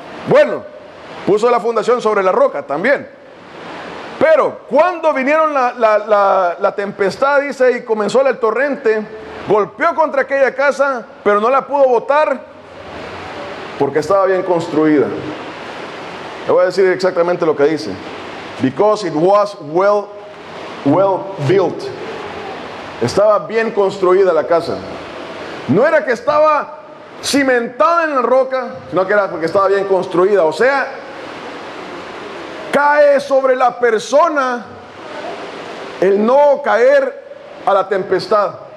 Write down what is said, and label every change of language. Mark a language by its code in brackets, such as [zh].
[es] Bueno, puso la fundación sobre la roca también. Pero cuando vinieron la tempestad, dice, y comenzó el torrente, golpeó contra aquella casa, pero no la pudo botar porque estaba bien construida. Le voy a decir exactamente lo que dice. [en] Because it was well built. [es] Estaba bien construida la casa. No era que estaba cimentada en la roca, sino que era porque estaba bien construida. O sea, cae sobre la persona el no caer a la tempestad.